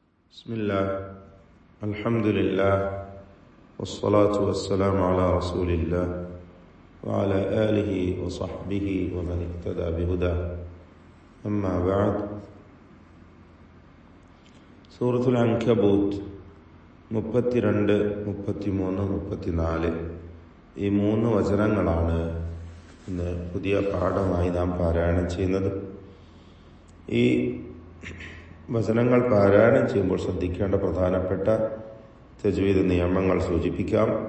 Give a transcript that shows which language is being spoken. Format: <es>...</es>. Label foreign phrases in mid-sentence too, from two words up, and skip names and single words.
<ar>بسم الله الحمد لله والصلاة والسلام على رسول الله وعلى آله وصحبه ومن اهتدى بهداه أما بعد</ar> <ml>സൂറത്തുൽ അൻകബൂത്ത് 32, 33, 34 ഈ 3 വചനങ്ങളാണ് ഇന്ന് പുതിയ പാഠമായി നാം പാരായണം ചെയ്യുന്നത്. ഈ വചനങ്ങൾ പാരായണം ചെയ്യുമ്പോൾ ശ്രദ്ധിക്കേണ്ട പ്രധാനപ്പെട്ട തജ്വീദ് നിയമങ്ങൾ സൂചിപ്പിക്കാം.</ml>